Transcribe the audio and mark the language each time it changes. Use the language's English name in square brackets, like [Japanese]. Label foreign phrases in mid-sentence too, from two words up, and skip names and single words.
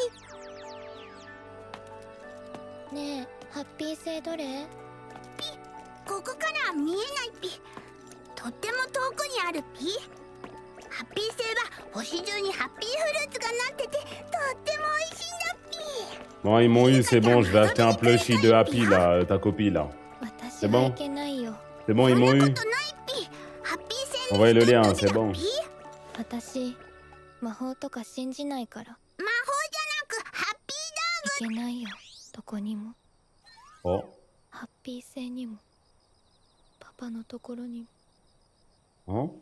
[Japanese] ねえ、ハッピー星どれ？ここからは見えないっぴ。とっても遠くにあるっぴ。ハッピー星は星中にハッピーフルーツがなっててとっても美味しいんだっぴ。 [French] Bon, ils m'ont eu, c'est bon, je vais acheter un plushie de Happy, là, ta copie, là. [Japanese] 私はいけないよ。 [French] C'est bon, ils [Japanese] そ [French] m'ont [Japanese] んな [French] eu. [Japanese] ことないっぴ。ハッピー星 [French] Envoyez [Japanese] の [French] le lien, [Japanese] チ [French] c'est [Japanese] ケット [French] bon. [Japanese] だっぴ。私、魔法とか信じないから。魔法じゃなくハッピーいけないよ、どこにも。 Oh. ハッピー星にも、パパのところにも。 Hein?